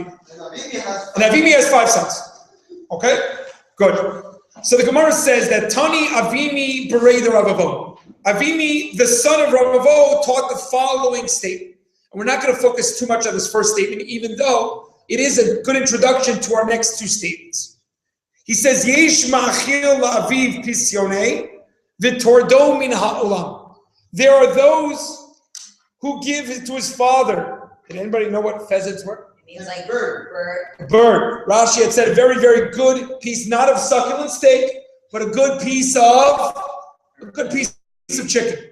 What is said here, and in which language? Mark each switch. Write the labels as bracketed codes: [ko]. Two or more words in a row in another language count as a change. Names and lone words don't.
[en] And Avimi has 5 sons. Okay? Good. So the Gemara says that Tani Avimi berei the Rav Avohu. Avimi, the son of Rav Avohu, taught the following statement. And we're not going to focus too much on this first statement, even though it is a good introduction to our next 2 statements. He says, [he] יש מאכיל לאביו פסיוני וטורדו מן העולם. [en] There are those who give to his father. Did anybody know what pheasants were? It means like bird. Bird. Rashi had said a very, very good piece, not of succulent steak, but a good piece of chicken.